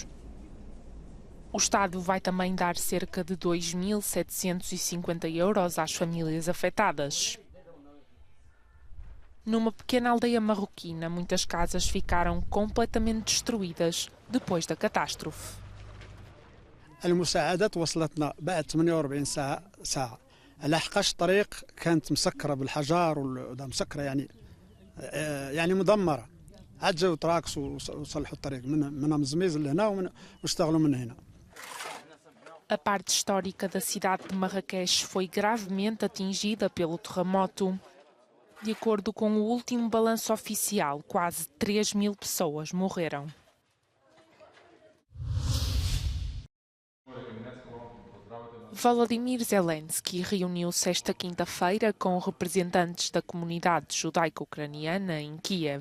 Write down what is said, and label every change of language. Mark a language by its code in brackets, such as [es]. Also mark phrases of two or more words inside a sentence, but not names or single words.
[pt] O Estado vai também dar cerca de 2.750 euros às famílias afetadas. Numa pequena aldeia marroquina, muitas casas ficaram completamente destruídas depois da catástrofe. [ar] المساعدات وصلتنا بعد 48 ساعة. لحقاش الطريق كانت مسكرة بالحجار مسكرة يعني مدمرة. عاد جاو تراكس وصلحوا الطريق من مزميز لهنا واشتغلوا من هنا. [pt] A parte histórica da cidade de Marrakech foi gravemente atingida pelo terremoto. De acordo com o último balanço oficial, quase 3.000 pessoas morreram. Volodymyr Zelensky reuniu-se esta quinta-feira com representantes da comunidade judaico-ucraniana em Kiev.